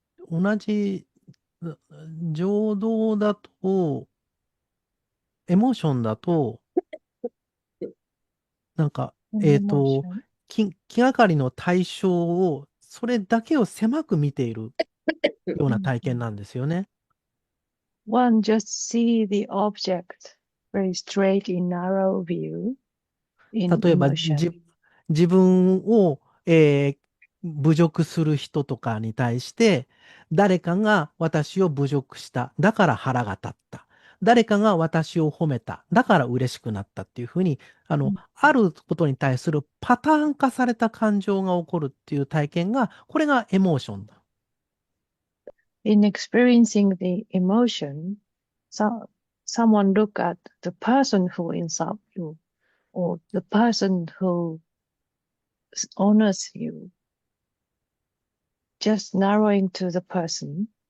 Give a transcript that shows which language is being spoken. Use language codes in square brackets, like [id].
[ja] 同じ情動だと、エモーションだと、なんか、気がかりの対象を、それだけを狭く見ているような体験なんですよね。 [en] One just see the object very straight in narrow view in [ja] 例えば、 [en] emotion. [ja] 自分を、侮辱する人とかに対して、誰かが私を侮辱した。だから腹が立った。誰かが私を褒めた。だから嬉しくなったっていうふうに、あることに対するパターン化された感情が起こるっていう体験が、これがエモーションだ。 [en] In experiencing the emotion, someone look at the person who insults you or the person who honors you, just narrowing to the person.